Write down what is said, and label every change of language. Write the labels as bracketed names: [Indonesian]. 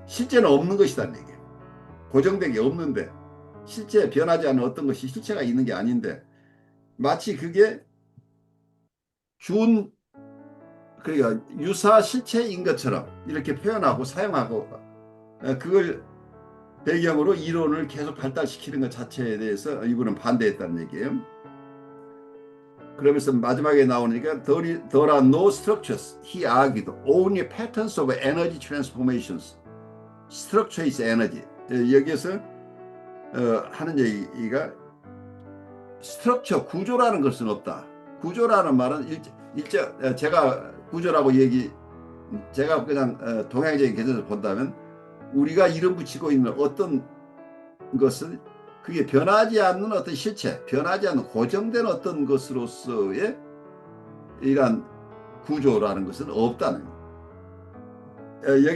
[Korean] 실제는 없는 것이라는 얘기예요. 고정된 게 없는데, 실제 변하지 않는 어떤 것이 실체가 있는 게 아닌데, 마치 그게 그러니까 유사 실체인 것처럼 이렇게 표현하고 사용하고 그걸 배경으로 이론을 계속 발달시키는 것 자체에 대해서 이분은 반대했다는 얘기예요. 그러면서 마지막에 나오니까 [English] there are no structures, he argued, only patterns of energy transformations. Structure is energy. [Korean] 여기에서 하는 얘기가 스트럭처, 구조라는 것은 없다. 구조라는 말은 제가 구조라고 제가 그냥 동양적인 개념에서 본다면 우리가 이름 붙이고 있는 어떤 것은 그게 변하지 않는 어떤 실체, 변하지 않는 고정된 어떤 것으로서의 이러한 구조라는 것은 없다는 거예요.